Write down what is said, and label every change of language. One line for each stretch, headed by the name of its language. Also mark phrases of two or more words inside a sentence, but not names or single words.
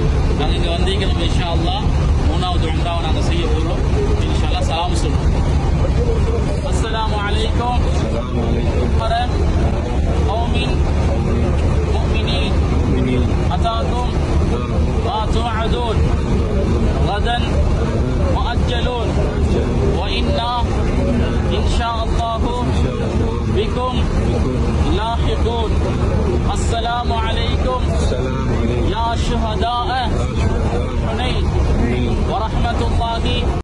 Tamil: நாங்கள் இங்கே வந்தீங்க, நம்ம
Arabic: إن شاء الله
Tamil: 3வது உம்ராவை நாங்கள் செய்ய போகிறோம்.
Arabic: إن شاء الله
Tamil: சலாம் சொல்லுவோம்.
Arabic: السلام عليكم قوم مؤمنين أتاكم ما توعدون غدا مؤجلون وإنا إن شاء الله بكم لاحقون. السلام عليكم يا شهداء حنين ورحمة الله